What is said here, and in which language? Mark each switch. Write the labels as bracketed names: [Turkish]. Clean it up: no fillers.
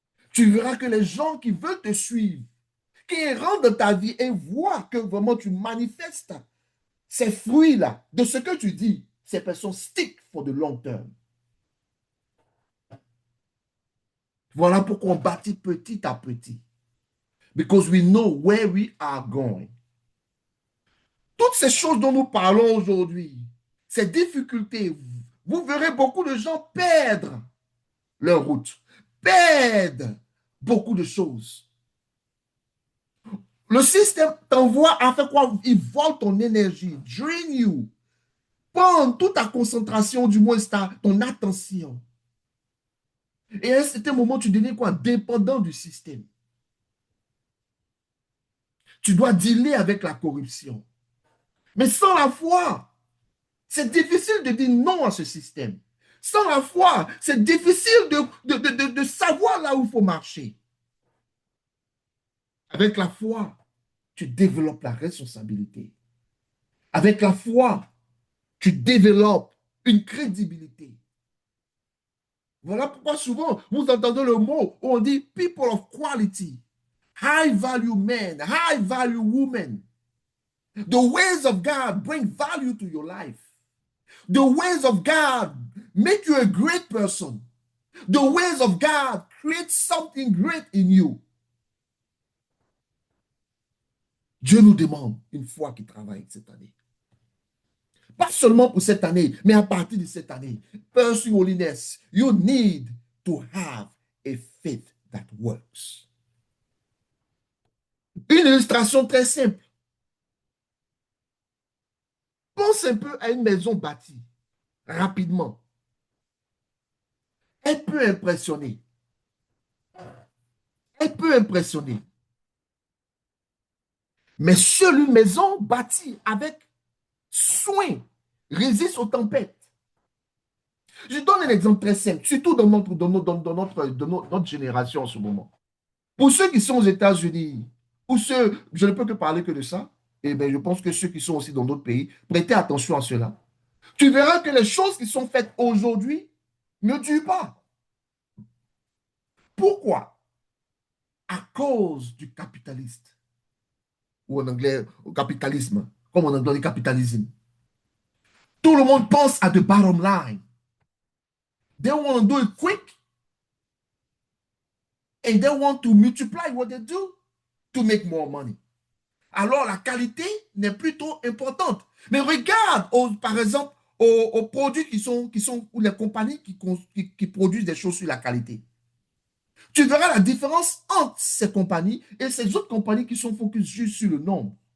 [French] Tu verras que les gens qui veulent te suivre, qui rentrent dans ta vie et voient que vraiment tu manifestes ces fruits-là de ce que tu dis, ces personnes stick for the long term. Voilà pourquoi on bâtit petit à petit. [English] Because we know where we are going. [French] Toutes ces choses dont nous parlons aujourd'hui, ces difficultés, vous verrez beaucoup de gens perdre leur route, perdre beaucoup de choses. Le système t'envoie à faire quoi? Il vole ton énergie, drain you, prend toute ta concentration, du moins ton attention. Et à un certain moment, tu deviens quoi? Dépendant du système. Tu dois dealer avec la corruption. Mais sans la foi, c'est difficile de dire non à ce système. Sans la foi, c'est difficile de savoir là où il faut marcher. Avec la foi, tu développes la responsabilité. Avec la foi, tu développes une crédibilité. Voilà pourquoi souvent, vous entendez le mot où on dit people of quality, high value men, high value women. [English] The ways of God bring value to your life. The ways of God make you a great person. The ways of God create something great in you. [French] Dieu nous demande une foi qui travaille cette année. Pas seulement pour cette année, mais à partir de cette année. [English] Pursue holiness. You need to have a faith that works. [French] Une illustration très simple. Pense un peu à une maison bâtie rapidement. Elle peut impressionner. Elle peut impressionner. Mais seule une maison bâtie avec soin résiste aux tempêtes. Je donne un exemple très simple, surtout dans notre génération en ce moment. Pour ceux qui sont aux États-Unis, ou ceux, je ne peux que parler que de ça, et bien je pense que ceux qui sont aussi dans d'autres pays, prêtez attention à cela. Tu verras que les choses qui sont faites aujourd'hui ne durent pas. Pourquoi? À cause du capitaliste. Ou en anglais, au capitalisme, comme en anglais, le capitalisme. Tout le monde pense à the bottom line. [English] They want to do it quick. And they want to multiply what they do to make more money. [French] Alors, la qualité n'est plus trop importante. Mais regarde, par exemple, aux produits ou les compagnies qui produisent des choses sur la qualité. Tu verras la différence entre ces compagnies et ces autres compagnies qui sont focus juste sur le nombre.